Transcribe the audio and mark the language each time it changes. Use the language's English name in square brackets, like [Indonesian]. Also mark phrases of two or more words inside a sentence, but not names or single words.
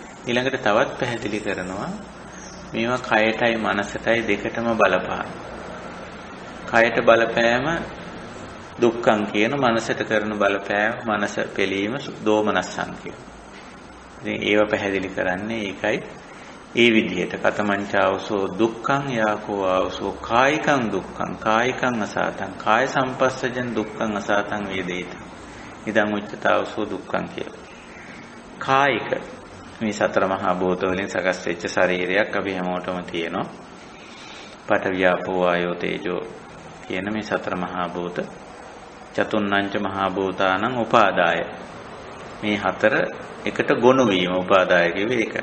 [Sinhala] ඊළඟට තවත් පැහැදිලි කරනවා මේවා කයටයි මනසටයි දෙකටම බලපාන. කයට බලපෑම දුක්ඛං කියන, මනසට කරන බලපෑම මනස පෙළීම දෝමනස්සං කියන. ඉතින් ඒව පැහැදිලි කරන්නේ ඒකයි. ඒ විදිහට [Pali] කතමංචාවසෝ දුක්ඛං යාකෝ ආවසෝ කායිකං දුක්ඛං කායිකං අසාතං කාය සම්පස්සජං දුක්ඛං අසාතං වේදේත. ඉදං උච්චතාවසෝ දුක්ඛං කියලා. [Sinhala] කායික මේ සතර මහා භූත වලින් සකස් වෙච්ච ශරීරයක් අපි හැමෝටම තියෙනවා. [Pali] පඨවි ආපෝ ආයෝ තේජෝ [Sinhala] කියන මේ සතර මහා භූත [Pali] චතුන්නංච මහා භූතානං උපාදාය. [Sinhala] මේ හතර එකට ගොනු වීම උපාදාය කියවේ ඒකයි.